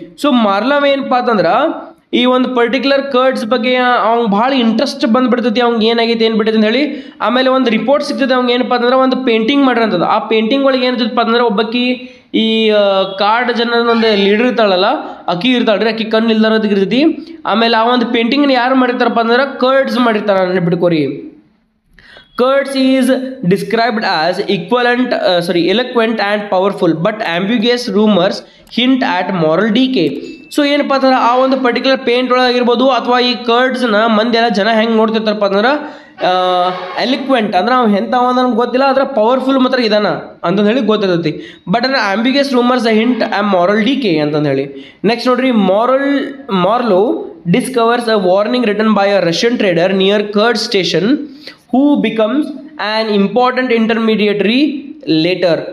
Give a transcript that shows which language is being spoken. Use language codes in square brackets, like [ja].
[kn] So ಮಾರ್ಲೋ ಏನಪ್ಪ ಅಂತಂದ್ರೆ ಈ ಒಂದು ಪರ್ಟಿಕ್ಯುಲರ್ ಕರ್ಡ್ಸ್ ಬಗ್ಗೆ ಅವ್ನಿಗೆ ಭಾಳ ಇಂಟ್ರೆಸ್ಟ್ ಬಂದುಬಿಡ್ತೈತಿ, ಅವ್ನಿಗೆ ಏನಾಗೈತೆ ಏನು ಬಿಟ್ಟೈತೆ ಅಂತ ಹೇಳಿ. ಆಮೇಲೆ ಒಂದು ರಿಪೋರ್ಟ್ ಸಿಗ್ತದೆ ಅವ್ನಿಗೆ ಏನಪ್ಪ ಅಂತಂದ್ರೆ ಒಂದು ಪೇಂಟಿಂಗ್ ಮಾಡಿರೋಂಥದ್ದು. ಆ ಪೇಂಟಿಂಗ್ ಒಳಗೆ ಏನಿರ್ತಪ್ಪ ಅಂತಂದ್ರೆ ಒಬ್ಬಕ್ಕಿ ಈ ಕಾಡು ಜನರ ಒಂದು ಲೀಡರ್ ಇರ್ತಾಳಲ್ಲ, ಅಕ್ಕಿ ಇರ್ತಾಳ್ರಿ, ಅಕ್ಕಿ ಕಣ್ಣು ಇಲ್ದಾರದಕ್ಕೆ ಇರ್ತೈತಿ. ಆಮೇಲೆ ಆ ಒಂದು ಪೇಂಟಿಂಗ್ನ ಯಾರು ಮಾಡಿರ್ತಾರಪ್ಪ ಅಂದ್ರೆ ಕರ್ಡ್ಸ್ ಮಾಡಿರ್ತಾರ, ನೆನ್ಪಿಟ್ಕೋರಿ. [en] Kurtz is described as eloquent and powerful, but ambiguous rumors hint at moral decay. [kn] So ಏನಪ್ಪ ಅಂತಂದ್ರೆ ಆ ಒಂದು ಪರ್ಟಿಕ್ಯುಲರ್ ಪೇಂಟ್ ಒಳಗಿರ್ಬೋದು ಅಥವಾ ಈ ಕರ್ಡ್ಸ್ನ ಮಂದಿ ಎಲ್ಲ ಜನ ಹೆಂಗೆ ನೋಡ್ತಿರ್ತಾರಪ್ಪ ಅಂದ್ರೆ ಎಲಿಕ್ವೆಂಟ್ ಅಂದ್ರೆ ಅವ್ನು ಎಂಥವ ನನಗೆ ಗೊತ್ತಿಲ್ಲ, ಆದರೆ ಪವರ್ಫುಲ್ ಮಾತ್ರ ಇದಾನ ಅಂತಂದು ಹೇಳಿ ಗೊತ್ತಿರ್ತೈತಿ. [en] but ಅಂದ್ರೆ ambiguous rumours hint a moral decay [kn] ಅಂತಂದು ಹೇಳಿ. [en] next [kn] ನೋಡ್ರಿ, [en] Marlow discovers a warning written by a Russian trader near Kurtz station who becomes an important intermediary later.